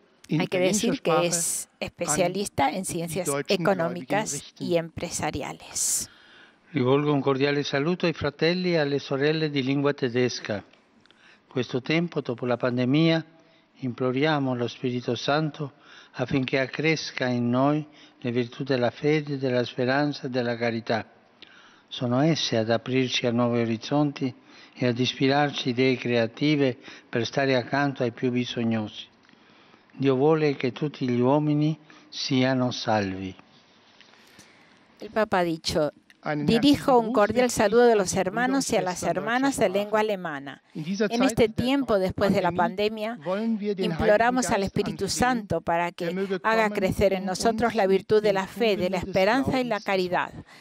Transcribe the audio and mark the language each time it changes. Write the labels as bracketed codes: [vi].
[es] Hay que decir que es especialista en ciencias económicas y empresariales. [it] Rivolgo un cordiale saluto ai fratelli e alle sorelle di lingua tedesca. Questo tempo, dopo la pandemia, imploriamo lo Spirito Santo affinché accresca in noi le virtù della fede, della speranza e della carità. Sono esse ad aprirci a nuovi orizzonti e ad ispirarci idee creative per stare accanto ai più bisognosi. Dio vuole che tutti gli uomini siano salvi. [es] El Papa ha dicho, Dirijo un cordial saludo de los hermanos y a las hermanas de lengua alemana. En este tiempo, después de la pandemia, imploramos al Espíritu Santo para que haga crecer en nosotros la virtud de la fe, de la esperanza y la caridad.